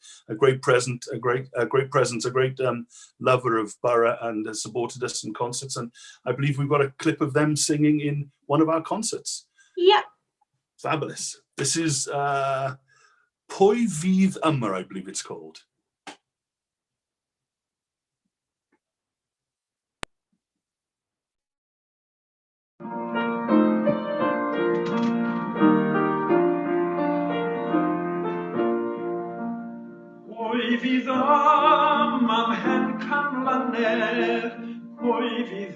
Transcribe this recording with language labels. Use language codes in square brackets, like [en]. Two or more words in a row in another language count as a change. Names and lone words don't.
[en] A great presence, a great lover of Borough, and has supported us in concerts. And I believe we've got a clip of them singing in one of our concerts. yeah. Fabulous. This is Pwy Fydd Yma, I believe it's called. [cy] Pwy fydd yma'n hen canmlynedd, pwy fydd